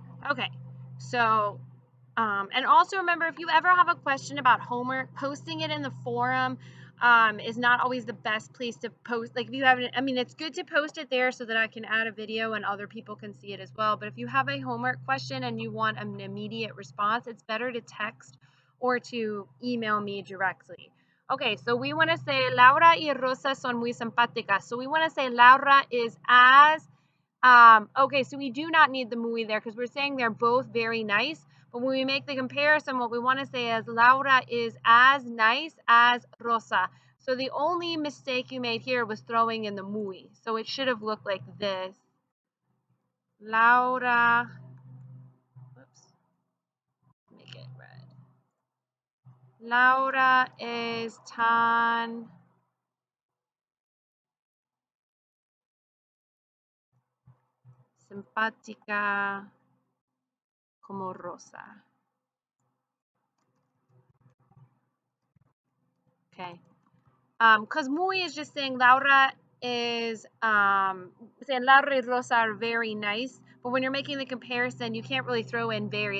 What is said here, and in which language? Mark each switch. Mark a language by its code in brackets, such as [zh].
[en] Okay, so, and also remember, if you ever have a question about homework, posting it in the forum is not always the best place to post. Like if you have, I mean, it's good to post it there so that I can add a video and other people can see it as well. But if you have a homework question and you want an immediate response, it's better to text or to email me directly. Okay, so we want to say [es] Laura y Rosa son muy simpáticas. [en] So we want to say Laura is as okay, so we do not need the muy there because we're saying they're both very nice. But when we make the comparison, what we want to say is Laura is as nice as Rosa. So the only mistake you made here was throwing in the muy. So it should have looked like this. Laura, whoops, make it red. [es] Laura es tan simpática como Rosa. Okay. [en] because muy is just saying Laura is saying Laura y Rosa are very nice, but when you're making the comparison, you can't really throw in very.